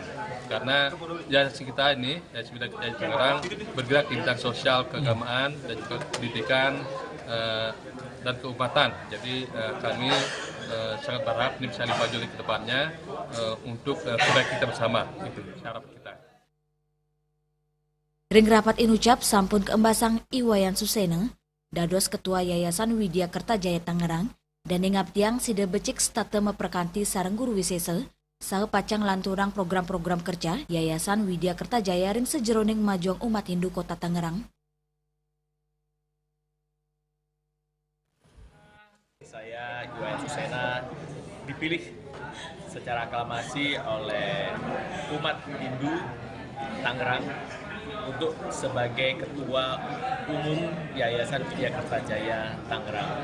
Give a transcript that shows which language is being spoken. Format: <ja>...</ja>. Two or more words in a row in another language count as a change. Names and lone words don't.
<id>Karena yayasan kita ini, Yayasan Widya Kertajaya Tangerang bergerak di bidang sosial, keagamaan dan juga pendidikan dan keumatan. Jadi kami sangat berharap ini bisa lebih maju ke depannya untuk kebaikan kita bersama. Itu syarat kita.</id> <ban>Ring rapat inucap sampun keembasang Iwayan Suseno, dados Ketua Yayasan Widya Kertajaya Tangerang, dan ngaptiang sida becik state meperkanti sareng guru wisesa, saha pacang lanturang program-program kerja Yayasan Widya Kertajaya ring sejeroning majuang umat Hindu Kota Tangerang.</ban> <id>Saya Iwayan Suseno dipilih secara aklamasi oleh umat Hindu Tangerang untuk sebagai Ketua Umum Yayasan Widya Kertajaya Tangerang.</id>